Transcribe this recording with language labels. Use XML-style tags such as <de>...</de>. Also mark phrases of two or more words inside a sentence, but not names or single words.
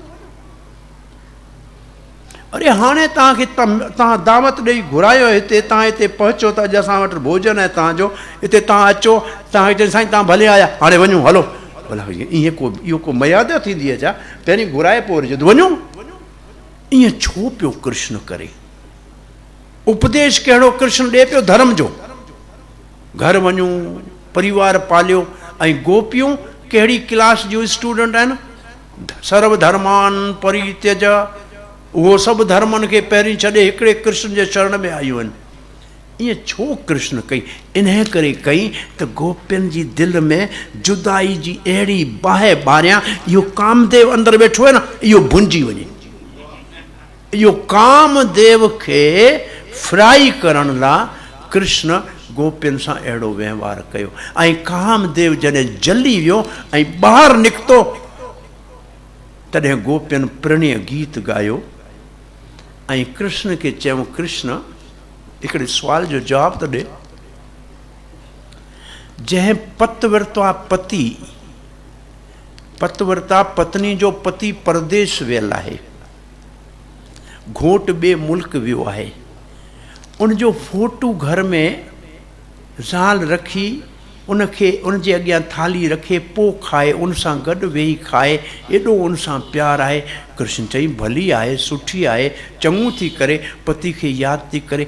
<sd>अरे हाणे तव्हां दावत ॾेई घुरायो हिते, तव्हां हिते पहुचो त अॼु असां वटि भोजन आहे तव्हांजो, हिते तव्हां अचो, तव्हां चयो साईं तव्हां भले आया, हाणे वञो हलो। भला ईअं इहो को मर्यादा थींदी आहे छा? पहिरीं घुराए पोइ वरी चयो वञो। ईअं छो पियो कृष्ण करे? उपदेश कहिड़ो कृष्ण ॾिए पियो? धर्म जो। घर वञूं, परिवार पालियो। ऐं गोपियूं कहिड़ी क्लास जूं स्टूडेंट आहिनि?</sd> <sa>सर्वधर्मान परित्यज,</sa> <sd>उहो सभु धर्मनि खे पहिरीं छॾे हिकिड़े कृष्ण जे शरण में आयूं आहिनि। ईअं छो कृष्ण कई? इन करे कई त गोपियुनि जी दिलि में जुदाई जी अहिड़ी बाहि ॿारियां, इहो कामदेव अंदरि वेठो आहे न, इहो भुंजी वञे। इहो कामदेव खे फ्राई करण लाइ कृष्ण गोपियुनि सां अहिड़ो वहिंवार कयो। ऐं कामदेव जॾहिं जली वियो ऐं ॿाहिरि निकितो, तॾहिं गोपियुनि प्रणय गीत ॻायो ऐं कृष्ण खे चयूं, कृष्ण हिकिड़े सुवाल जो जवाबु त ॾे। जंहिं पत वरितो आहे पत वरिता पत्नी जो पति परदेश वियल आहे, घोट ॿिए मुल्क वियो आहे, उनजो फोटू घर में ज़ाल रखी उनखे उनजे अॻियां थाली रखे पोइ खाए, उन सां गॾु वेही खाए, एॾो उन सां प्यारु आहे। कृष्ण चई भली आहे, सुठी आहे, चङो थी करे, पति खे यादि थी करे।</sd>